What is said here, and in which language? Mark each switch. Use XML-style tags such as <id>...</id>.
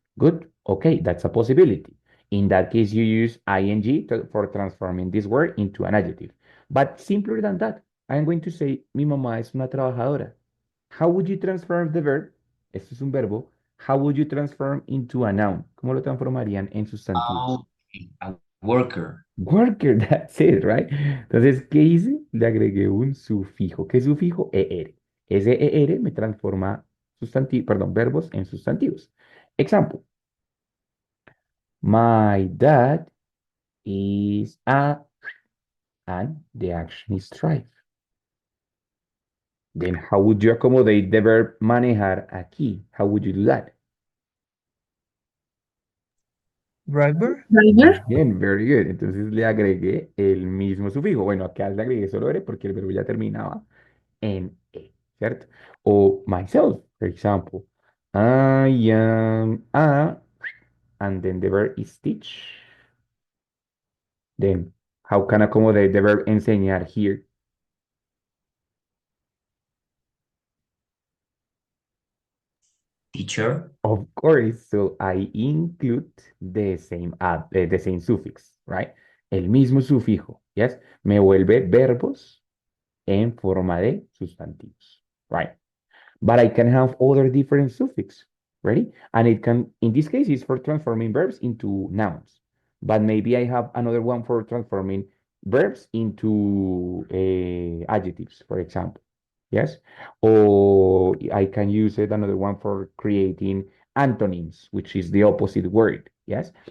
<en>Good, okay, that's a possibility. In that case, you use ing for transforming this word into an adjective. But simpler than that, I'm going to say,</en> <es>mi mamá es una trabajadora.</es> <en>How would you transform the verb?</en> <es>Esto es un verbo.</es> <en>How would you transform into a noun?</en> <es>¿Cómo lo transformarían en sustantivo?</es> <en>Oh, a worker. Worker, that's it, right?</en> <es>Entonces, ¿qué hice? Le agregué un sufijo. ¿Qué sufijo? ER. Ese ER me transforma verbos en sustantivos.</es> <en>Example. My dad is a, and the action is drive. Then how would you accommodate the verb</en> <es>manejar aquí?</es> <en>How would you do that? Driver? Driver.</en> <es>Bien,</es> <en>very good.</en> <es>Entonces le agregué el mismo sufijo. Bueno, acá le agregué solo R porque el verbo ya terminaba en E, ¿cierto?</es> <en>O myself, for example. I am a, and then the verb is teach. Then, how can I accommodate the verb enseñar here? Teacher. Of course, so I include the same suffix, right?</en> <es>El mismo sufijo,</es> <en>yes?</en> <es>Me vuelve verbos en forma de sustantivos,</es> <en>right? But I can have other different suffix, ready? And it can, in this case, is for transforming verbs into nouns. But maybe I have another one for transforming verbs into adjectives, for example. Yes? Or I can use it another one for creating antonyms, which is the opposite word. Yes?</en>